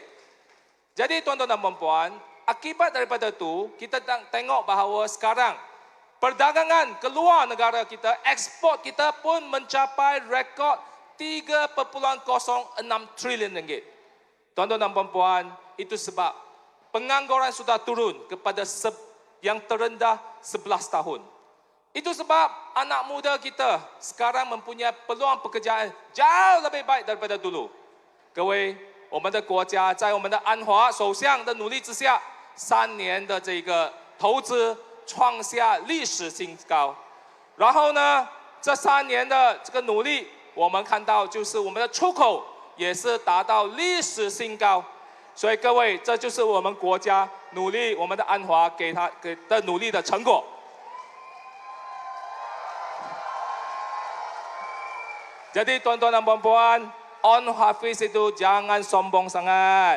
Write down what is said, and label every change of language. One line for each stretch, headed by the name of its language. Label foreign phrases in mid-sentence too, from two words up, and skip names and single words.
Malay: Jadi tuan-tuan dan puan-puan, akibat daripada tu kita tengok bahawa sekarang perdagangan keluar negara kita, ekspor kita pun mencapai rekod 3.06 trilion ringgit. Tuan-tuan dan puan-puan, itu sebab pengangguran sudah turun kepada yang terendah 11 tahun. Itu sebab anak muda kita sekarang mempunyai peluang pekerjaan jauh lebih baik daripada dulu.
Chinese: 各位，我们的国家在我们的安华首相的努力之下，3年的这个投资创下历史新高。然后呢，这3年的这个努力，我们看到就是我们的出口也是达到历史新高。所以各位，这就是我们国家努力，我们的安华给的努力的成果。
Malay: Jadi tuan-tuan dan puan-puan, On Hafiz itu jangan sombong sangat.